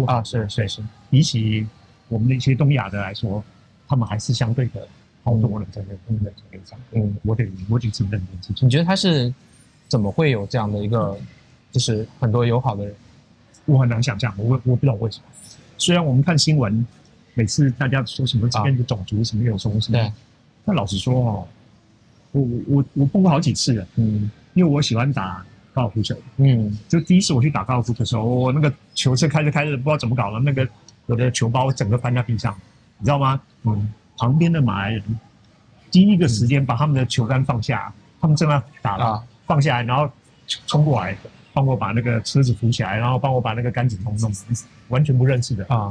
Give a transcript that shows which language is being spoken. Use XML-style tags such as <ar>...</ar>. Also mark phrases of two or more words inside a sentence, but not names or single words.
<zh>比起我們的一些東亞的來說，他們還是相對的好多了，在這個層面上。我得承認這件事情。你覺得他是怎麼會有這樣的一個，就是很多友好的人？我很難想象，我不知道為什么。雖然我們看新聞，每次大家說什麼這邊的種族什麼有什麼，對，但老實說哦，我碰過好幾次了，因為我喜歡打高爾夫球，就第一次我去打高爾夫的時候，我那個球是開着不知道怎麼搞了，那個我的球包整個翻在地上，你知道嗎？旁邊的馬來人第一個時間把他們的球桿放下，他們正在打了，放下來，然後衝過來幫我把那個車子扶起來，然後幫我把那個桿子弄，完全不認識的啊，</zh>